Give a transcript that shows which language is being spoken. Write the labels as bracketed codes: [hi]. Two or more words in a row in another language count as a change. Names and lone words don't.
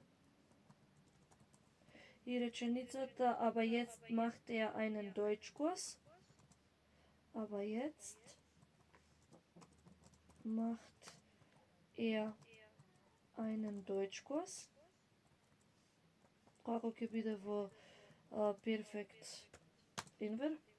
[mk] И реченицата, [de] aber jetzt macht er einen Deutschkurs. Aber jetzt macht er einen Deutschkurs. [mk] Како ќе биде во перфект Enver?